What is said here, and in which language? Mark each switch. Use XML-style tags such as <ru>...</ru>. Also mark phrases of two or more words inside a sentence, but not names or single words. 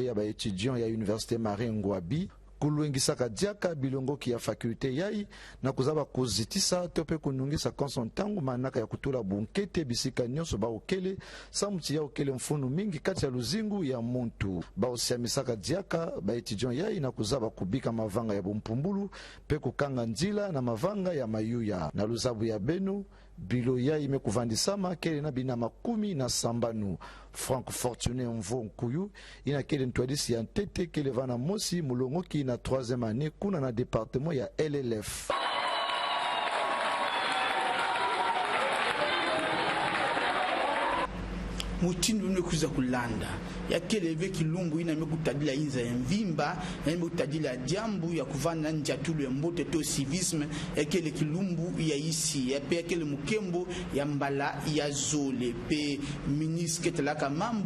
<ktu>ya ba étudiant ya université Marie Ngouabi kuluengisaka diaka bilongoki ya fakulte yai na kuzaba kuzitisa tope kunungisa konsontangu manaka ya kutula bunkete bisika nyonso baokele samuti ya okele mfunu mingi kati ya luzingu ya muntu baosiamisaka diaka ba étudiant yai na kuzaba kubika mavanga ya bumpumbulu pe kukanga nzila na mavanga ya mayuya na luzabu ya benu bilo ya ime kuvandisama kele na bina makumi na sambanu. Franck Fortuné Mvo Nkuyu ina kele ntwadisi ya ntete kele vana mosi mulongoki na 3e année kuna na département ya LLF. Mutini wimekuza kulanda ya kele veki lumbu ina mekutadila inza ya mvimba na mekutadila jambu ya kuvana njatulu ya mbote to civisme ya kele kilumbu ya isi ya pe ya kele mukembo ya mbala ya zole pe ministre ketelaka mambu</ktu>